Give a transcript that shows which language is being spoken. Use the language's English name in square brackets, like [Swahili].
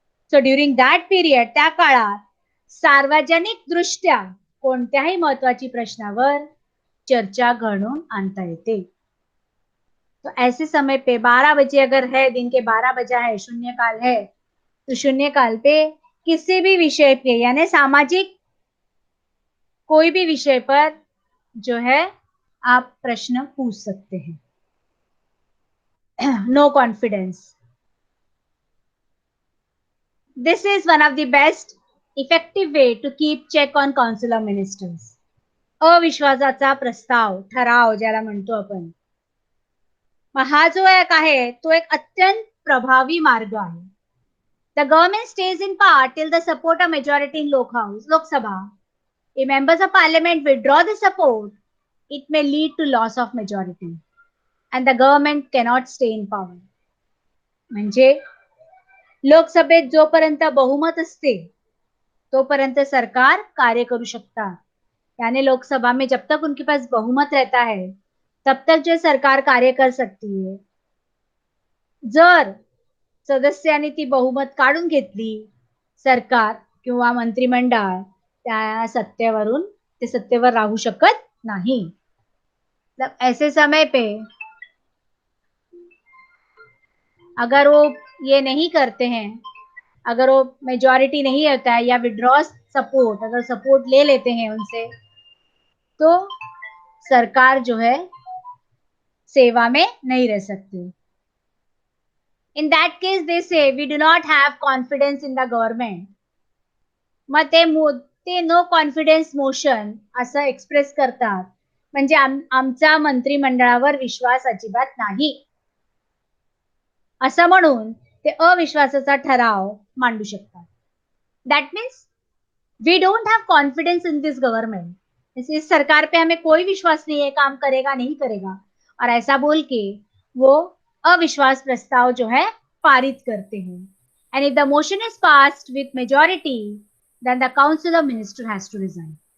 [English] so during that period, [Marathi] त्या काळात सार्वजनिक दृष्ट्या कोणत्याही महत्वाची प्रश्नावर चर्चा घडवून आणता येते. [Hindi] तो ऐसे समय पे 12 बजे अगर है, दिन के 12 बजा है, शून्यकाल है, तो शून्यकाल पे किसी भी विषय पे यानी सामाजिक कोई भी विषय पर जो है आप प्रश्न पूछ सकते हैं. [English] No confidence. This is one of the best effective way to keep check on Council of Ministers. [Marathi] अविश्वासाचा प्रस्ताव, ठराव ज्याला म्हणतो आपण, हा जो एक आहे तो एक अत्यंत प्रभावी मार्ग आहे. [English] The government stays in power till the support of majority in Lok Sabha. If members of parliament withdraw the support, it may lead to loss of majority and the government cannot stay in power. [Marathi] म्हणजे लोकसभेत जोपर्यंत बहुमत असते तोपर्यंत सरकार कार्य करू शकतात. [Hindi] यानी लोकसभा में जब तक उनके पास बहुमत रहता है तब तक जो सरकार कार्य कर सकती है. [Marathi] जर सदस्यांनी ती बहुमत काढून घेतली, सरकार किंवा मंत्रिमंडळ त्या सत्तेवर राहू शकत नाही. [Hindi] ऐसे समय पे अगर वो ये नहीं करते हैं, अगर वो मेजॉरिटी नहीं होता है या विड्रॉ सपोर्ट, अगर सपोर्ट ले लेते हैं उनसे, तो सरकार जो है सेवा में नहीं रह सकती. [English] In that case they say we do not have confidence in the government. [Marathi] मग ते नो कॉन्फिडन्स मोशन असं एक्सप्रेस करतात. म्हणजे आमचा मंत्रिमंडळावर विश्वास अजिबात नाही असं म्हणून ते अविश्वासाचा ठराव मांडू शकतात. [English] That means we don't have confidence in this government. [Hindi] इस सरकार पे हमें कोई विश्वास नहीं है, काम करेगा नहीं करेगा, और ऐसा बोल के वो अविश्वास प्रस्ताव जो है पारित करते हैं. [English] And if the motion is passed with majority, then the council of minister has to resign.